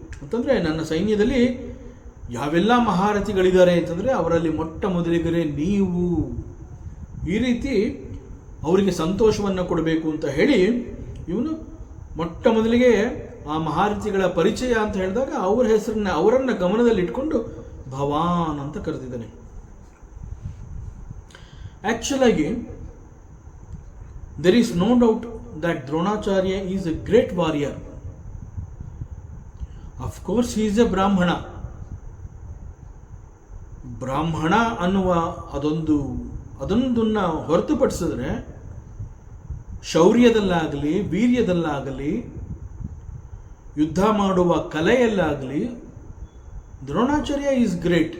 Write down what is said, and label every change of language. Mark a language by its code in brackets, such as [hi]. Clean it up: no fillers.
[kn] ಅಂತಂದರೆ ನನ್ನ ಸೈನ್ಯದಲ್ಲಿ ಯಾವೆಲ್ಲ ಮಹಾರಥಿಗಳಿದ್ದಾರೆ ಅಂತಂದರೆ ಅವರಲ್ಲಿ ಮೊಟ್ಟ ಮೊದಲಿಗರೆ ನೀವು, ಈ ರೀತಿ ಅವರಿಗೆ ಸಂತೋಷವನ್ನು ಕೊಡಬೇಕು ಅಂತ ಹೇಳಿ ಇವನು ಮೊಟ್ಟ ಮೊದಲಿಗೆ ಆ ಮಹಾರಥಿಗಳ ಪರಿಚಯ ಅಂತ ಹೇಳಿದಾಗ ಅವರನ್ನು ಗಮನದಲ್ಲಿಟ್ಕೊಂಡು ಭವಾನ್ ಅಂತ ಕರೆದಿದ್ದಾನೆ. [en] ಆ್ಯಕ್ಚುಲಾಗಿ there is no doubt that Dronacharya is a great warrior. Of course he is a Brahmana. [kn] ಬ್ರಾಹ್ಮಣ ಅನ್ನುವ ಅದೊಂದನ್ನು ಹೊರತುಪಡಿಸಿದ್ರೆ ಶೌರ್ಯದಲ್ಲಾಗಲಿ, ವೀರ್ಯದಲ್ಲಾಗಲಿ, ಯುದ್ಧ ಮಾಡುವ ಕಲೆಯಲ್ಲಾಗಲಿ ದ್ರೋಣಾಚಾರ್ಯ [en] Is great.